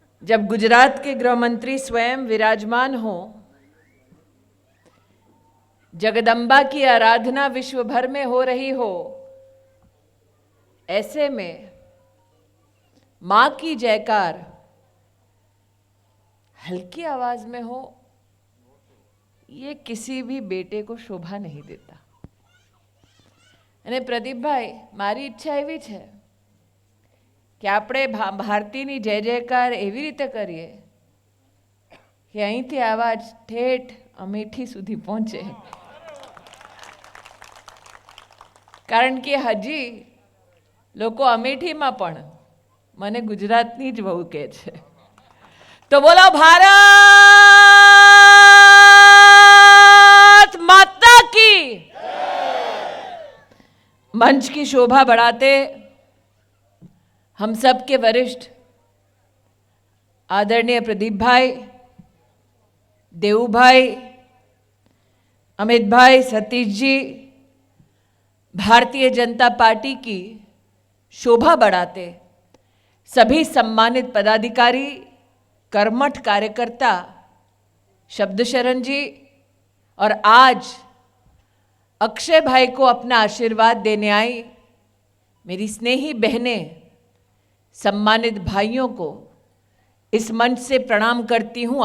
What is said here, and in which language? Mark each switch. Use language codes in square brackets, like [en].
[hi] जब गुजरात के गृह मंत्री स्वयं विराजमान हो, जगदम्बा की आराधना विश्व भर में हो रही हो, ऐसे में मां की जयकार हल्की आवाज में हो, ये किसी भी बेटे को शोभा नहीं देता। [gu] અને પ્રદીપભાઈ, મારી ઈચ્છા એવી છે કે આપણે ભારતીની જય જયકાર એવી રીતે કરીએ કે અહીંથી આવાજ ઠેઠ અમેઠી સુધી પહોંચે, કારણ કે હજી લોકો અમેઠીમાં પણ મને ગુજરાતની જ વહુ કહે છે। તો બોલો ભારત માતા [hi] की। मंच की शोभा बढ़ाते हम सब के वरिष्ठ आदरणीय प्रदीप भाई, देवू भाई, अमित भाई, सतीश जी, भारतीय जनता पार्टी की शोभा बढ़ाते सभी सम्मानित पदाधिकारी, कर्मठ कार्यकर्ता, शब्दशरण जी, और आज अक्षय भाई को अपना आशीर्वाद देने आई मेरी स्नेही बहनें, सम्मानित भाइयों को इस मंच से प्रणाम करती हूं।